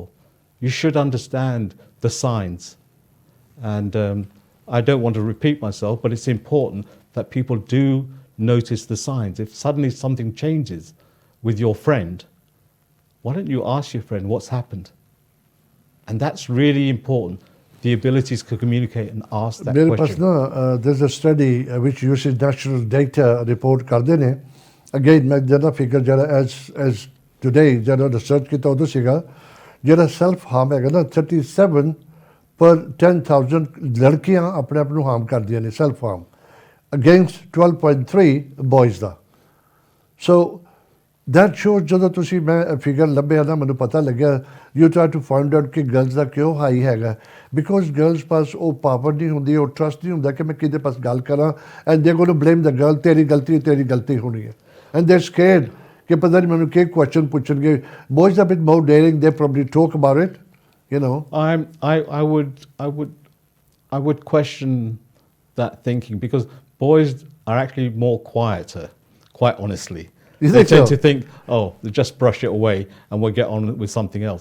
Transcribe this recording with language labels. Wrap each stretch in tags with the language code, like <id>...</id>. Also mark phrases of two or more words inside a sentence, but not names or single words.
<en>You should understand the signs. And I don't want to repeat myself, but it's important that people do notice the signs. If suddenly something changes with your friend, why don't you ask your friend what's happened? And that's really important, the abilities to communicate and ask that</en> <pa>ਮੇਰੇ ਪਾਸ</pa> <en>question. ਨਾ there's a study which uses national data report</en> <pa>ਕਰਦੇ ਨੇ. Again, ਮੈਂ ਜਿਹੜਾ ਫਿਗਰ ਜਿਹੜਾ</pa> <en>as today</en> <pa>ਜਿਹੜਾ ਰਿਸਰਚ ਕੀਤਾ ਉਦੋਂ ਸੀਗਾ, ਜਿਹੜਾ</pa> <en>self harm</en> <pa>ਹੈਗਾ ਨਾ, 37 per 10,000 ਲੜਕੀਆਂ ਆਪਣੇ ਆਪ ਨੂੰ ਹਾਰਮ ਕਰਦੀਆਂ ਨੇ,</pa> <en>self harm, against 12.3 boys ਦਾ. So that shows,</en> <pa>ਜਦੋਂ ਤੁਸੀਂ ਮੈਂ ਫਿਗਰ ਲੱਭਿਆ ਨਾ, ਮੈਨੂੰ ਪਤਾ ਲੱਗਿਆ,</pa> <en>you try to find out</en> <pa>ਕਿ ਗਰਲਸ ਦਾ ਕਿਉਂ ਹਾਈ ਹੈਗਾ,</pa> <en>because girls</en> <pa>ਪਾਸ ਉਹ ਪਾਵਰ ਨਹੀਂ ਹੁੰਦੀ, ਉਹ ਟਰਸਟ ਨਹੀਂ ਹੁੰਦਾ ਕਿ ਮੈਂ ਕਿਹਦੇ ਪਾਸ ਗੱਲ ਕਰਾਂ,</pa> <en>and they're going to blame the girl,</en> <pa>ਤੇਰੀ ਗਲਤੀ ਹੋਣੀ ਹੈ,</pa> <en>and they're scared</en> <pa>ਕਿ ਪਤਾ ਨਹੀਂ ਮੈਨੂੰ ਕੀ ਕੁਐਸਚਨ ਪੁੱਛਣਗੇ.</pa> <en>Boys are a bit more daring, they probably talk about it, you know. I would question that thinking, because boys are actually more quieter, quite honestly. You They think tend so? to think, oh, they just brush it away and we'll get on with something else.</en>